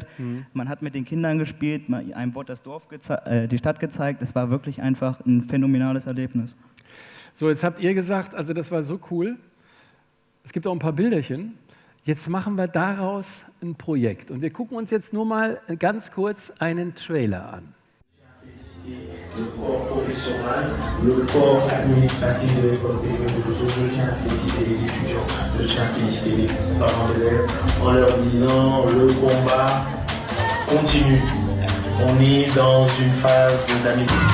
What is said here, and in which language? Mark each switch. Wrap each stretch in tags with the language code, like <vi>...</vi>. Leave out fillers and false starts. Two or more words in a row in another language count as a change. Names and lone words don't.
<de>Man hat mit den Kindern gespielt, einem wurde das Dorf, die Stadt gezeigt. Es war wirklich einfach ein phänomenales Erlebnis. So, jetzt habt ihr gesagt, also das war so cool. Es gibt auch ein paar Bilderchen. Jetzt machen wir daraus ein Projekt. Und wir gucken uns jetzt nur mal ganz kurz einen Trailer an.</de> <fr>Le corps professoral, le corps administratif de l'école privée de Bozo. Je tiens à féliciter les étudiants, je tiens à féliciter les parents d'élèves en leur disant le combat continue. On est dans une phase d'amélioration.</fr>